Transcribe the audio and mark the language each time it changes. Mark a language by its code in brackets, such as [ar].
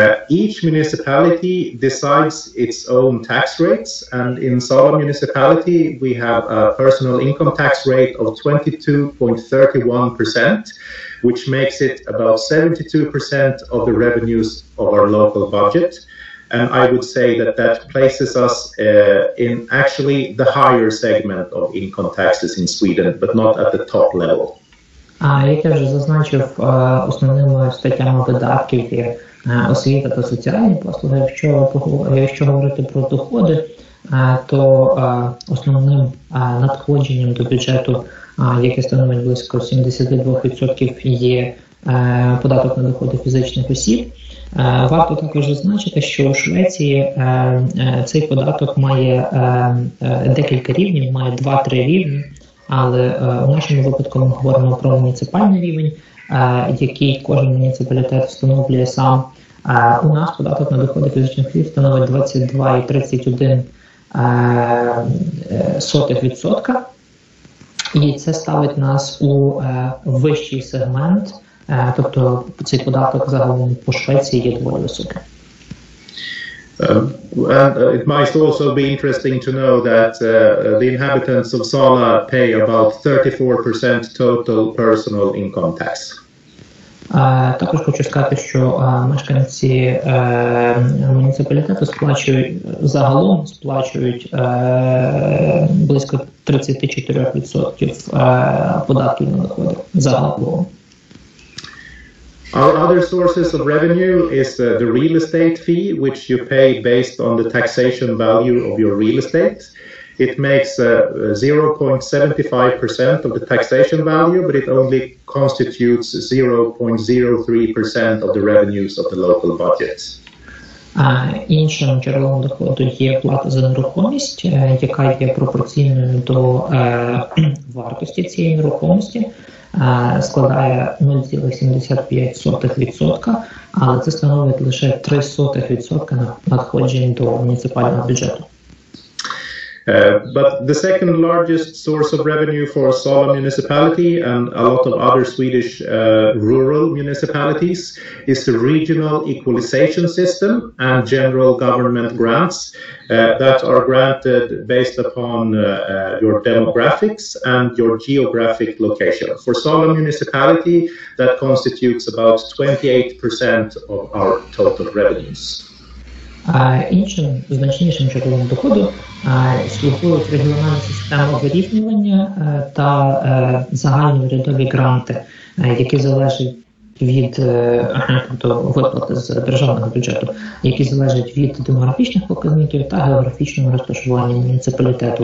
[en] Each municipality decides its own tax rates, and in Sala municipality we have a personal income tax rate of 22.31%, which makes it about 72% of the revenues of our local budget. And I would say that that places us in actually the higher segment of income taxes in Sweden, but not at the top level. [uk] Як я вже зазначив, основними статтями видатків є освіта та соціальні послуги. Якщо говорити про доходи, то основним надходженням до бюджету, яке становить близько 72%, є податок на доходи фізичних осіб. Варто також зазначити, що у Швеції цей податок має декілька рівнів, має 2-3 рівні, але у нашому випадку ми говоримо про муніципальний рівень, який кожен муніципалітет встановлює сам. У нас податок на доходи фізичних осіб становить 22,31%, і це ставить нас у вищий сегмент тобто цей податок загалом по Швеції є доволі високим. [en] And it might also be interesting to know that the inhabitants of Sala pay about 34% total personal income tax. [uk] Також хочу сказати, що мешканці муніципалітету загалом сплачують близько 34% податків на доходи загалом. [en] Our other sources of revenue is the real estate fee, which you pay based on the taxation value of your real estate. It makes 0.75% of the taxation value, but it only constitutes 0.03% of the revenues of the local budgets. [uk] Іншим джерелом доходу є плата за нерухомість, яка є пропорційною до вартості цієї нерухомості. Складає 0,75%, але це становить лише 0,03% надходжень до муніципального бюджету. [en] But the second largest source of revenue for Sala municipality and a lot of other Swedish rural municipalities is the regional equalization system and general government grants that are granted based upon your demographics and your geographic location. For Sala municipality, that constitutes about 28% of our total revenues. [uk] Іншим значнішим джерелом доходу слугують регіональні системи вирівнювання та загальні урядові гранти, які залежать від тобто виплати з державного бюджету, які залежать від демографічних показників та географічного розташування муніципалітету.